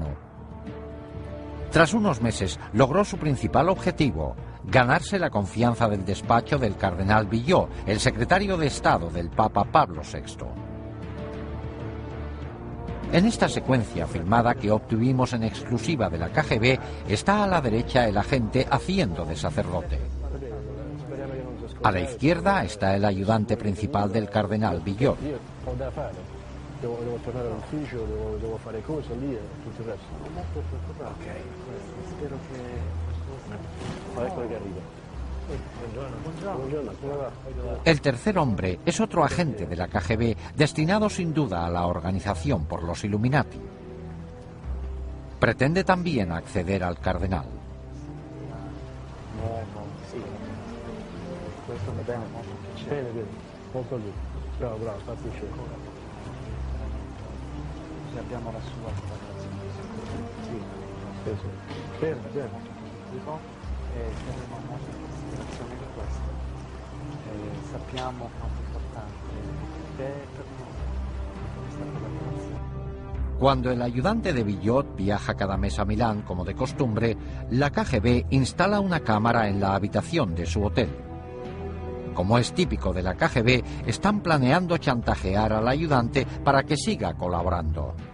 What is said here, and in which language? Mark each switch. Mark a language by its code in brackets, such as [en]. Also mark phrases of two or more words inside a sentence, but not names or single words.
[es] Tras unos meses logró su principal objetivo, ganarse la confianza del despacho del cardenal Villot, el secretario de Estado del Papa Pablo VI. En esta secuencia filmada que obtuvimos en exclusiva de la KGB, está a la derecha el agente haciendo de sacerdote. A la izquierda está el ayudante principal del cardenal Villot. [it] Devo tornare all'ufficio, devo fare cose lì e tutto il resto. Ok, spero che... Ecco che arriva. Buongiorno, come va? [es] El tercer hombre es otro agente de la KGB, destinado sin duda a la organización por los Illuminati. Pretende también acceder al cardenal. [it] Sì, questo va bene. Bene, bene, molto lì. Bravo, bravo, fa piacere. Abbiamo la sua sì, bene, bene. Terremo molta considerazione di questo. Sappiamo quanto è importante per questa collaborazione. [es] Cuando el ayudante de Villot viaja cada mes a Milán, como de costumbre, la KGB instala una cámara en la habitación de su hotel. Como es típico de la KGB, están planeando chantajear al ayudante para que siga colaborando.